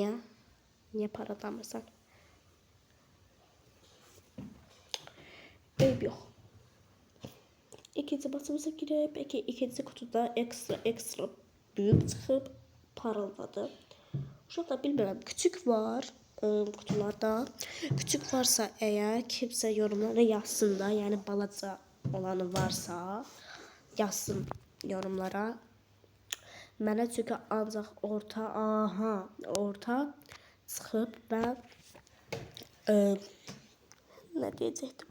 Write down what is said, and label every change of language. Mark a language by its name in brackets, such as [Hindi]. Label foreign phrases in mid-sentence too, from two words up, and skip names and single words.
[Azerbaijani] Niyə? Niyə parıldamırsan? Eyb yox. İkinci maçımıza girək. [Turkish] Peki ikinci kutuda ekstra büyük çıxıb parıldadı. [Azerbaijani] Uşaqlar bilmirəm, [Turkish] küçük var kutularda. Küçük varsa eğer [Azerbaijani] kimsə yorumlara yazsın da, yəni balaca olanı varsa yazsın yorumlara. Mənə çünki ancaq orta çıxıb və nə deyəcəkdim?